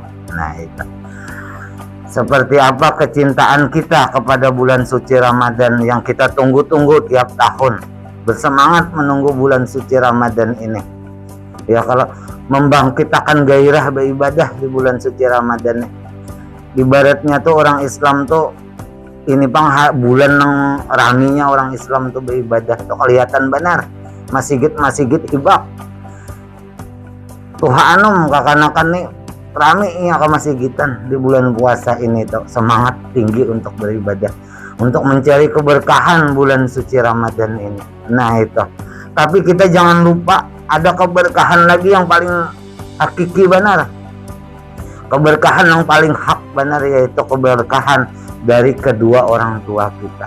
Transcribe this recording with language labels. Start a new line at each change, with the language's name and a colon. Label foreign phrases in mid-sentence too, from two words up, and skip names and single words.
Indonesian: Nah, itu seperti apa kecintaan kita kepada bulan suci Ramadan yang kita tunggu-tunggu tiap tahun, bersemangat menunggu bulan suci Ramadan ini. Ya, kalau membangkitkan gairah beribadah di bulan suci Ramadan, ibaratnya tuh orang Islam tuh ini bulan yang raminya orang Islam tuh beribadah tuh kelihatan benar.
Banjar: Masjid ibak tuh anum kakanakan nih raminya ke masjidan di bulan puasa ini tuh semangat tinggi untuk beribadah, untuk mencari keberkahan bulan suci Ramadan ini.
Indonesian: Nah itu, tapi kita jangan lupa ada keberkahan lagi yang paling hakiki benar, keberkahan yang paling hak benar, yaitu keberkahan dari kedua orang tua kita.